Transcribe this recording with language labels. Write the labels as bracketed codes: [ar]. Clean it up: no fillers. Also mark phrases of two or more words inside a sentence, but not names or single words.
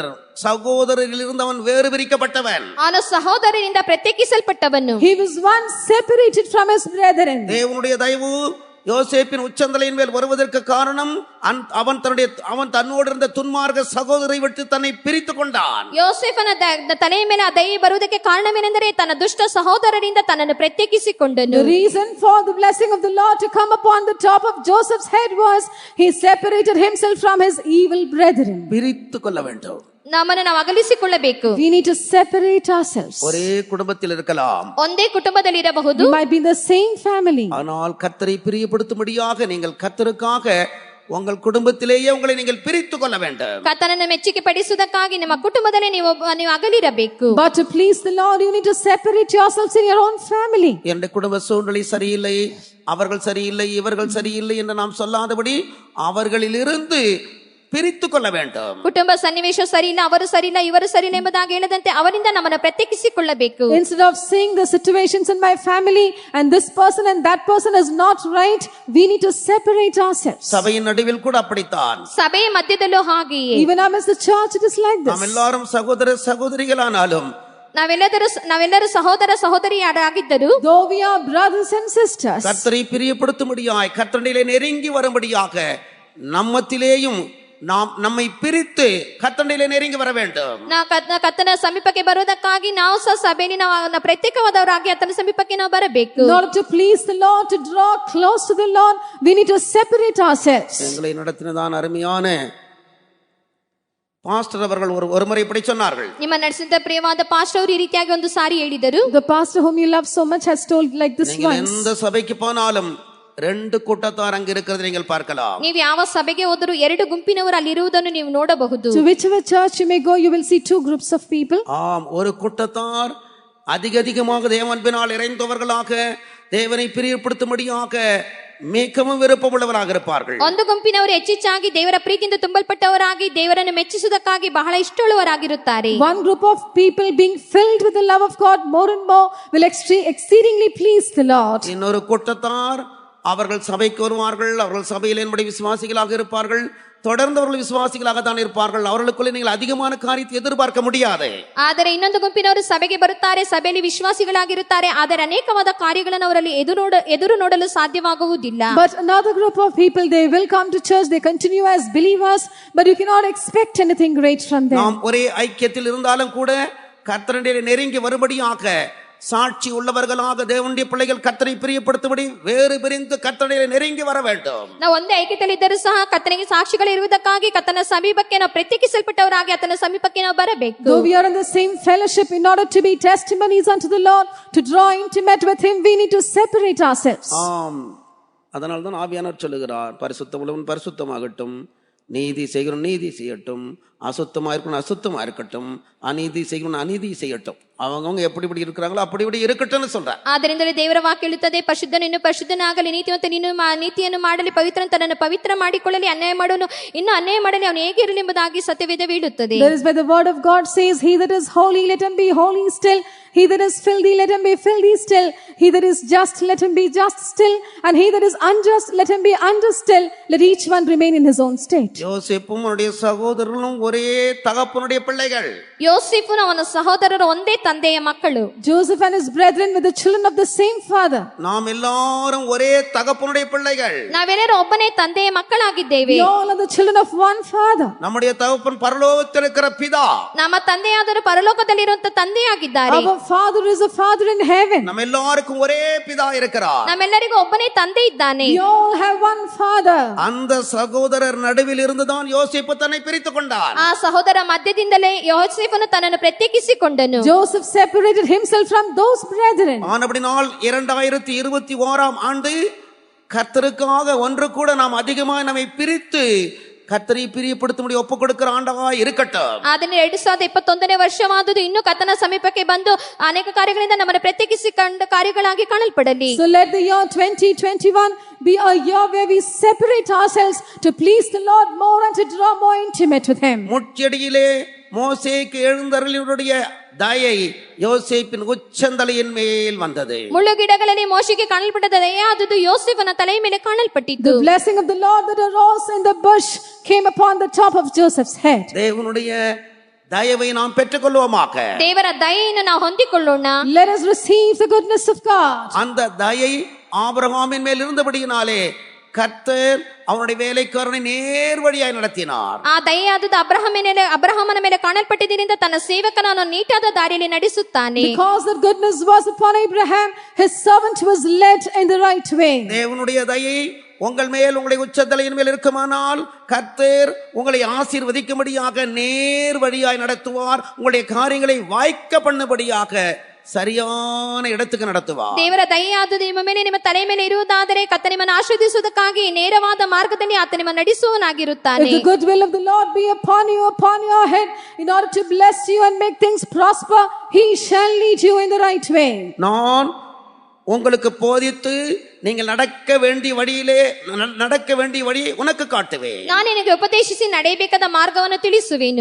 [ta] சகோதரரிலிருந்து அவன் வேறு பிரிக்கப்பட்டவன். [kn] ಅವನು ಸಹೋದರರಿಂದ ಪ್ರತ್ಯೇಕಿಸಲ್ಪಟ್ಟವನು. [en] He was once separated from his brethren. [ta] தேவனுடைய தயவு யோசேப்பின் உச்சந்தலையின் மேல் வருவதற்கு காரணம் அவன் தன்னோடு இருந்த துன்மார்க்க சகோதரை விட்டு தன்னை பிரித்து கொண்டான். [kn] ಯೋಸೇಫನ ತಲೆಯ ಮೇಲೆ ಆ ದಯೆ ಬರುವುದಕ್ಕೆ ಕಾರಣವೇನೆಂದರೆ ತನ್ನ ದುಷ್ಟ ಸಹೋದರರಿಂದ ತನ್ನನ್ನು ಪ್ರತ್ಯೇಕಿಸಿಕೊಂಡನು. [en] The reason for the blessing of the Lord to come upon the top of Joseph's head was he separated himself from his evil brethren. [ta] பிரித்து கொள்ள வேண்டும். [kn] ನಮ್ಮನ್ನು ನಾವು ಅಗಲಿಸಿಕೊಳ್ಳಬೇಕು. [en] We need to separate ourselves. [ta] ஒரே குடும்பத்தில் இருக்கலாம், [kn] ಒಂದೇ ಕುಟುಂಬದಲ್ಲಿ ಇರಬಹುದು, [en] You might be in the same family. [ta] ஆனால் கர்த்தரை பிரியப்படுத்தும்படியாக நீங்கள் கர்த்தருக்காக உங்கள் குடும்பத்திலேயே உங்களை நீங்கள் பிரித்து கொள்ள வேண்டும். [kn] ಕರ್ತನನ್ನು ಮೆಚ್ಚುಗೆ ಪಡಿಸುವುದಕ್ಕಾಗಿ ನಿಮ್ಮ ಕುಟುಂಬದಲ್ಲಿ ನೀವು ಅಗಲಿರಬೇಕು. [en] But to please the Lord, you need to separate yourselves in your own family. [ta] என்னுடைய குடும்ப சூழ்நிலை சரியில்லை, அவர்கள் சரியில்லை, இவர்கள் சரியில்லை என்று நாம் சொல்லாதபடி அவர்களிலிருந்து பிரித்து கொள்ள வேண்டும். [kn] ಕುಟುಂಬ ಸನ್ನಿವೇಶ ಸರಿ ಇಲ್ಲ, ಅವರು ಸರಿ ಇಲ್ಲ, ಇವರು ಸರಿ ಇಲ್ಲ ಎಂಬುದಾಗಿ ಹೇಳದಂತೆ ಅವರಿಂದ ನಮ್ಮನ್ನು ಪ್ರತ್ಯೇಕಿಸಿಕೊಳ್ಳಬೇಕು. [en] Instead of seeing the situations in my family and this person and that person is not right, we need to separate ourselves. [ta] சபையின் நடுவில் கூட அப்படித்தான். [kn] ಸಭೆಯ ಮಧ್ಯದಲ್ಲೂ ಹಾಗೆಯೇ. [en] Even amidst the church it is like [ta] நாம் [en] this. [ta] எல்லாரும் சகோதர சகோதரிகளானாலும் [kn] ನಾವೆಲ್ಲರೂ ಸಹೋದರ ಸಹೋದರಿಯಾಗಿದ್ದರು, [en] Though we are brothers and sisters, [ta] கர்த்தரை பிரியப்படுத்தும்படியாய் கர்த்தரிலே நெருங்கி வரும்படியாக நம்மத்திலேயும் நாம் நம்மை பிரித்து கர்த்தரிலே நெருங்கி வர வேண்டும். [kn] ಕರ್ತನ ಸಮೀಪಕ್ಕೆ ಬರುವುದಕ್ಕಾಗಿ ನಾವು ಸಹ ಸಭೆಯಲ್ಲಿ ನಾವು ಪ್ರತ್ಯೇಕವಾದವರಾಗಿ ಆತನ ಸಮೀಪಕ್ಕೆ ನಾವು ಬರಬೇಕು. [en] in order to please the Lord, to draw close to the Lord, we need to separate ourselves. [ta] எங்களை நடத்தினதான் அருமையான பாஸ்டர் அவர்கள் ஒரு முறை இப்படி சொன்னார்கள். [kn] ನಿಮ್ಮ ನಡೆಸಿದ ಪ್ರಿಯವಾದ ಪಾಸ್ಟರ್ ಅವರು ಈ ರೀತಿಯಾಗಿ ಒಂದು ಸಾರಿ ಹೇಳಿದರು. [en] The pastor whom you love so much has told like this [ta] நீங்கள் [en] once. [ta] எந்த சபைக்கு போனாலும் ரெண்டு கூட்டத்தார் அங்க இருக்கிறது நீங்கள் பார்க்கலாம். [kn] ನೀವು ಯಾವ ಸಭೆಗೆ ಹೋದರೂ ಎರಡು ಗುಂಪಿನವರು ಅಲ್ಲಿ ಇರುವುದನ್ನು ನೀವು ನೋಡಬಹುದು. [en] To whichever church you may go, you will see two groups of people. [ta] ஆம், ஒரு கூட்டத்தார் அதிகமாக தேவன்பினால் இறைந்தவர்களாக தேவனை பிரியப்படுத்தும்படியாக மிகவும் விருப்பமுள்ளவராக இருப்பார்கள். [kn] ಒಂದು ಗುಂಪಿನವರು ಹೆಚ್ಚೆಚ್ಚಾಗಿ ದೇವರ ಪ್ರೀತಿಯಿಂದ ತುಂಬಲ್ಪಟ್ಟವರಾಗಿ ದೇವರನ್ನು ಮೆಚ್ಚಿಸುವುದಕ್ಕಾಗಿ ಬಹಳ ಇಷ್ಟವುಳ್ಳವರಾಗಿರುತ್ತಾರೆ. [en] One group of people being filled with the love of God more and more will exceedingly please the Lord. [ta] இன்னொரு கூட்டத்தார் அவர்கள் சபைக்கு வருவார்கள், அவர்கள் சபையில் என்னுடைய விசுவாசிகளாக இருப்பார்கள், தொடர்ந்தவர்கள் விசுவாசிகளாகத்தான் இருப்பார்கள். அவர்களுக்குள்ளே நீங்கள் அதிகமான காரியத்தை எதிர்பார்க்க முடியாது. [kn] ಆದರೆ ಇನ್ನೊಂದು ಗುಂಪಿನವರು ಸಭೆಗೆ ಬರುತ್ತಾರೆ, ಸಭೆಯಲ್ಲಿ ವಿಶ್ವಾಸಿಗಳಾಗಿರುತ್ತಾರೆ, ಆದರೆ ಅನೇಕವಾದ ಕಾರ್ಯಗಳನ್ನು ಅವರಲ್ಲಿ ಎದುರು ನೋಡಲು ಸಾಧ್ಯವಾಗುವುದಿಲ್ಲ. [en] But another group of people, they will come to church, they continue as believers, but you cannot expect anything great from them. [ta] நாம் ஒரே ஐக்கியத்தில் இருந்தாலும் கூட கர்த்தருடைய நெருங்கி வரும்படியாக சாட்சி உள்ளவர்களாக தேவனுடைய பிள்ளைகள் கர்த்தரை பிரியப்படுத்தும்படி வேறு பிரிந்து கர்த்தருடைய நெருங்கி வர வேண்டும். [kn] ನಾವು ಒಂದೇ ಐಕ್ಯತೆಯಲ್ಲಿದ್ದರೂ ಸಹ ಕರ್ತನಿಗೆ ಸಾಕ್ಷಿಗಳಿರುವುದಕ್ಕಾಗಿ ಕರ್ತನ ಸಮೀಪಕ್ಕೆ ನಾವು ಪ್ರತ್ಯೇಕಿಸಲ್ಪಟ್ಟವರಾಗಿ ಆತನ ಸಮೀಪಕ್ಕೆ ನಾವು ಬರಬೇಕು. [en] Though we are in the same fellowship, in order to be testimonies unto the Lord, to draw intimate with Him, we need to separate ourselves. [ta] அதனால தான் ஆவியானவர் சொல்லுகிறார், பரிசுத்தம் உள்ளவன் பரிசுத்தமாகட்டும், நீதி செய்கிறவன் நீதி செய்யட்டும், அசுத்தமா இருக்கணும் அசுத்தமா இருக்கட்டும், அநீதி செய்கிறவன் அநீதி செய்யட்டும். அவங்க எப்படி இருக்கிறாங்களோ அப்படி இருக்கட்டும்னு சொல்றார். [kn] ಆದ್ದರಿಂದಲೇ ದೇವರ ವಾಕ್ಯ ಹೇಳುತ್ತದೆ, ಪರಿಶುದ್ಧನು ಇನ್ನು ಪರಿಶುದ್ಧನಾಗಲಿ, ನೀತಿವಂತ ನೀನು ನೀತಿಯನ್ನು ಮಾಡಲಿ, ಪವಿತ್ರನು ತನ್ನನ್ನು ಪವಿತ್ರ ಮಾಡಿಕೊಳ್ಳಲಿ, ಅನ್ಯಾಯ ಮಾಡೋನು ಇನ್ನು ಅನ್ಯಾಯ ಮಾಡಲಿ, ಅವನು ಹೇಗೆ ಇರಲಿ ಎಂಬುದಾಗಿ ಸತ್ಯವೇದ ಹೇಳುತ್ತದೆ. [en] That is why the word of God says, he that is holy, let him be holy still. He that is filthy, let him be filthy still. He that is just, let him be just still. And he that is unjust, let him be unjust still. Let each one remain in his own state. [ta] யோசேப்பும் அவருடைய சகோதரர்களும் ஒரே தகப்பனுடைய பிள்ளைகள். [kn] ಯೋಸೇಫನು ಅವನ ಸಹೋದರರು ಒಂದೇ ತಂದೆಯ ಮಕ್ಕಳು. [en] Joseph and his brethren were the children of the same father. [ta] நாம் எல்லாரும் ஒரே தகப்பனுடைய பிள்ளைகள். [kn] ನಾವೆಲ್ಲರೂ ಒಬ್ಬನೇ ತಂದೆಯ ಮಕ್ಕಳಾಗಿದ್ದೇವೆ. [en] We all are the children of one father. [ta] நம்முடைய தகப்பன் பரலோகத்தில் இருக்கிற பிதா. [kn] ನಮ್ಮ ತಂದೆಯಾದರೂ ಪರಲೋಕದಲ್ಲಿರುವಂತ ತಂದೆಯಾಗಿದ್ದಾರೆ. [en] Our father is a father in heaven. [ta] நம்ம எல்லாருக்கும் ஒரே பிதா இருக்கிறார். [kn] ನಮ್ಮೆಲ್ಲರಿಗೂ ಒಬ್ಬನೇ ತಂದೆ ಇದ್ದಾನೆ. [en] We all have one father. [ta] அந்த சகோதரர் நடுவில் இருந்துதான் யோசேப்பு தன்னை பிரித்துக் கொண்டார். [kn] ಆ ಸಹೋದರ ಮಧ್ಯದಿಂದಲೇ ಯೋಸೇಫನು ತನ್ನನ್ನು ಪ್ರತ್ಯೇಕಿಸಿಕೊಂಡನು. [en] Joseph separated himself from those brethren. [ta] ஆனபடினால் 2021 ஆண்டு கர்த்தருக்காக ஒன்று கூட நாம் அதிகமாக நம்மை பிரித்து கர்த்தரை பிரியப்படுத்தும்படி ஒப்பு கொடுக்கிற ஆண்டாக இருக்கட்டும். [kn] ಆದರೆ 2021ನೇ ವರ್ಷವಾದುದು ಇನ್ನೂ ಕರ್ತನ ಸಮೀಪಕ್ಕೆ ಬಂದು ಅನೇಕ ಕಾರ್ಯಗಳಿಂದ ನಮ್ಮನ್ನು ಪ್ರತ್ಯೇಕಿಸಿಕೊಂಡ ಕಾರ್ಯಗಳಾಗಿ ಕಾಣಲ್ಪಡಲಿ. [en] So let the year 2021 be a year where we separate ourselves to please the Lord more and to draw more intimate with Him. [ta] முட்செடியிலே மோசேக்கு எழுந்தருளினுடைய தயை யோசேப்பின் உச்சந்தலையின் மேல் வந்தது. [kn] ಮುಳ್ಳುಗಿಡಗಳಲ್ಲಿ ಮೋಶೆಗೆ ಕಾಣಲ್ಪಟ್ಟ ದಯೆಯಾದುದು ಯೋಸೇಫನ ತಲೆಯ ಮೇಲೆ ಕಾಣಲ್ಪಟ್ಟಿತು. [en] The blessing of the Lord that arose in the bush came upon the top of Joseph's head. [ta] தேவனுடைய தயவை நாம் பெற்றுக்கொள்வோமாக. [kn] ದೇವರ ದಯೆಯನ್ನು ನಾವು ಹೊಂದಿಕೊಳ್ಳೋಣ. [en] Let us receive the goodness of God. [ta] அந்த தயை ஆபிரகாமின் மேல் இருந்தபடியினாலே கர்த்தர் அவனுடைய வேலைக்காரனை நேர் வழியாய் நடத்தினார். [kn] ಆ ದಯೆಯಾದುದು ಅಬ್ರಹಾಮನ ಮೇಲೆ ಕಾಣಲ್ಪಟ್ಟಿದ್ದರಿಂದ ತನ್ನ ಸೇವಕನನ್ನು ನೀಟಾದ ದಾರಿಯಲ್ಲಿ ನಡೆಸುತ್ತಾನೆ. [en] Because the goodness was upon Abraham, his servant was led in the right way. [ta] தேவனுடைய தயை உங்கள் மேல் உங்களுடைய உச்சந்தலையின் மேல் இருக்குமானால் கர்த்தர் உங்களை ஆசீர்வதிக்கும்படியாக நேர் வழியாய் நடத்துவார். உங்களுடைய காரியங்களை வாய்க்க பண்ணும்படியாக சரியான இடத்துக்கு நடத்துவார். [kn] ದೇವರ ದಯೆಯಾದುದು ನಿಮ್ಮ ಮೇಲೆ ನಿಮ್ಮ ತಲೆ ಮೇಲೆ ಇರುವುದಾದರೆ ಕರ್ತನು ನಿಮ್ಮನ್ನು ಆಶೀರ್ವದಿಸುವುದಕ್ಕಾಗಿ ನೇರವಾದ ಮಾರ್ಗದಲ್ಲಿ ಆತ ನಿಮ್ಮನ್ನು ನಡೆಸುವವನಾಗಿರುತ್ತಾನೆ. [en] If the good will of the Lord be upon you, upon your head, in order to bless you and make things prosper, He shall lead you in the right way. [ta] நான் உங்களுக்கு போதித்து நீங்கள் நடக்க வேண்டிய வழியை உனக்கு காட்டுவேன். [kn] ನಾನು ನಿನಗೆ ಉಪದೇಶಿಸಿ ನಡೆಯಬೇಕಾದ ಮಾರ್ಗವನ್ನು ತಿಳಿಸುವೆನು.